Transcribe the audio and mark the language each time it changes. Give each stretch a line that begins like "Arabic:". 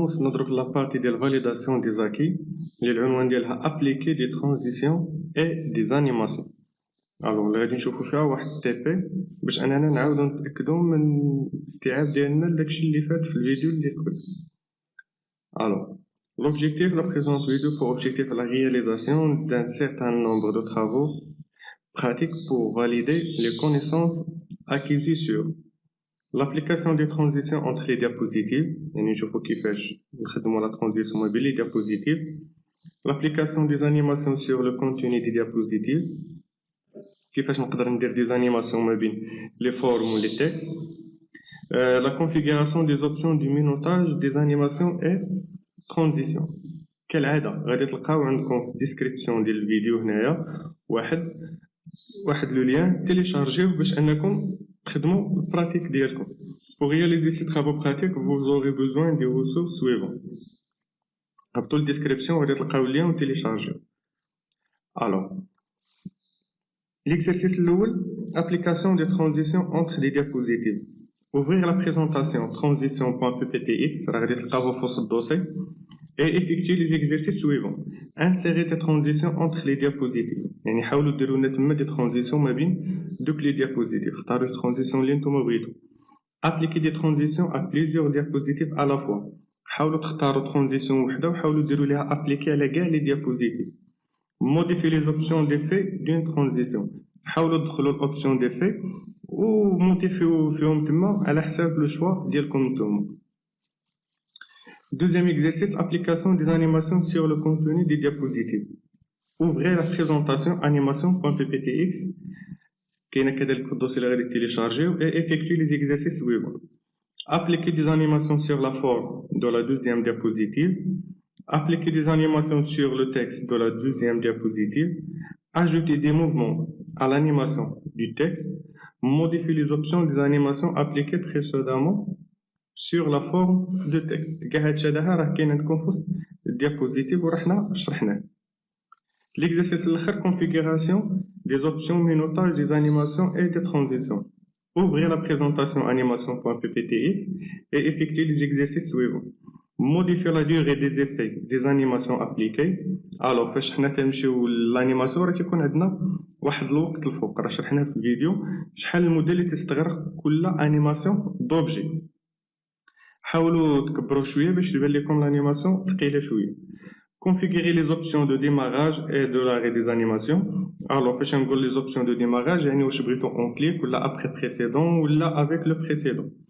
Arabic: وصلنا دروك لابارتي ديال فاليداسيون دي زاكي اللي العنوان ديالها ابليكي دي ترانزيسيون اي دي زانيماسيون. الوغ اللي غادي نشوفو فيها واحد تي بي باش اننا نعاودو نتاكدو من الاستيعاب ديالنا لداكشي اللي فات في الفيديو اللي قبل.
French: الوغ l'objectif de la présente vidéo pour objectif la réalisation d'un certain nombre de travaux pratiques pour valider les connaissances acquises sur l'application des transitions entre les diapositives,
Arabic: يعني نشوفو كيفاش نخدمو
French: la transition
Arabic: ما بين
French: les diapositives, l'application des animations sur le contenu des diapositives,
Arabic: كيفاش نقدر ندير
French: des animations
Arabic: ما بين
French: les formes ou les textes, la configuration des options du minotage des animations et transitions.
Arabic: كالعادة غادي تلقاو عندكم في الديسكريبسيون ديال الفيديو هنايا واحد لو لين تيليشارجيو باش انكم تخدموا البراتيك ديالكم.
French: Pour réaliser ces travaux pratiques, vous aurez besoin des ressources suivantes.
Arabic: هبطوا للديسكريبسيون غادي تلقاو اللين وتيليشارجيو.
French: Alors, l'exercice الأول, application des transitions entre des diapositives. Ouvrir la présentation transition.pptx,
Arabic: راه غادي تلقاوه في وسط الدوسي.
French: Et effectuer les exercices suivants. Insérer des transitions entre les diapositives.
Arabic: يعني حاولوا ديروا لنا تما دي ترانزيسيون ما بين دوك لي ديابوزيتيف. اختاروا الترانزيسيون اللي نتوما بغيتو.
French: Appliquer des transitions à plusieurs diapositives à la fois.
Arabic: حاولوا تختاروا ترانزيسيون وحده وحاولوا ديروا ليها ابليكي على كاع لي ديابوزيتيف.
French: Modifier les options d'effet d'une transition.
Arabic: حاولوا تدخلوا الاوبسيون ديفي وموديفيو فيهم تما على حساب لو شوا ديالكم نتوما.
French: Deuxième exercice, application des animations sur le contenu des diapositives. Ouvrez la présentation animation.pptx
Arabic: كاينه كذلك في الدوسي اللي غادي تيليشارجيو
French: et effectuer les exercices suivants. Appliquer des animations sur la forme de la deuxième diapositive. Appliquer des animations sur le texte de la deuxième diapositive. Ajouter des mouvements à l'animation du texte. Modifier les options des animations appliquées précédemment sur la forme de texte.
Arabic: كاع هادشي هذا راه كاين عندكم في وسط الديابوزيتيف وراه حنا شرحناه.
French: L'exercice الاخر, configuration des options minotage des animations et des transitions. Ouvrir la présentation animation.pptx et effectuer les exercices suivants. Modifier la durée des effets des animations appliquées.
Arabic: Alors فاش حنا تنمشيو للانيماسيون راه تيكون عندنا واحد الوقت الفوق, راه شرحناه في الفيديو شحال المده اللي تستغرق كل انيماسيون دوبجي. حاولوا تكبروا شويه باش يبان لكم l'animation ثقيله شويه.
French: Configurer les options de démarrage et de l'arrêt des animations. Alors
Arabic: فاش نقول
French: les options de démarrage
Arabic: يعني واش بغيتو
French: en clic
Arabic: ولا
French: après précédent ولا avec le précédent.